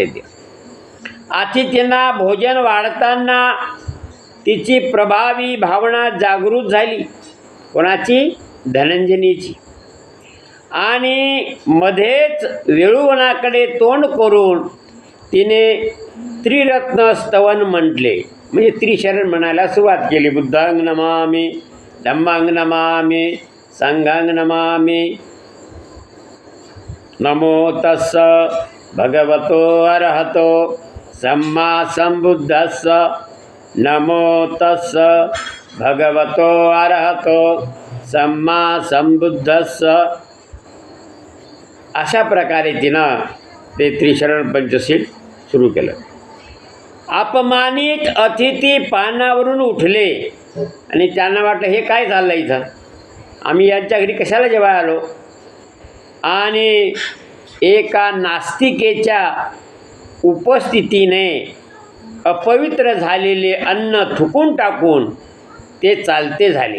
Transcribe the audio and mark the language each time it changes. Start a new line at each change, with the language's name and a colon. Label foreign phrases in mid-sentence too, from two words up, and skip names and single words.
Marathi: ते अतिथींना भोजन वाढताना तिची प्रभावी भावना जागृत झाली. कोणाची? धनंजनीची. आणि मध्येच वेळुवनाकडे तोंड करून तिने त्रिरत्न स्तवन म्हटले, म्हणजे त्रिशरण म्हणायला सुरुवात केली.
Pali: बुद्धांग नमामि, धम्मांग नमामि, संघांग नमामि. नमो तस्स भगवतो अरहतो सम्मा संबुद्धस्स. नमो तस्स भगवतो अरहतो सम्मा संबुद्धस्स.
Marathi: अशा प्रकारे तिनं ते त्रिशरण पंचशील सुरू केलं. अपमानित अतिथी पानावरून उठले आणि त्यांना वाटलं हे काय चाललं इथं, आम्ही यांच्या घरी कशाला जेवायला आलो. आणि एका नास्तिकेच्या उपस्थितीने अपवित्र झालेले अन्न थुकून टाकून ते चालते झाले.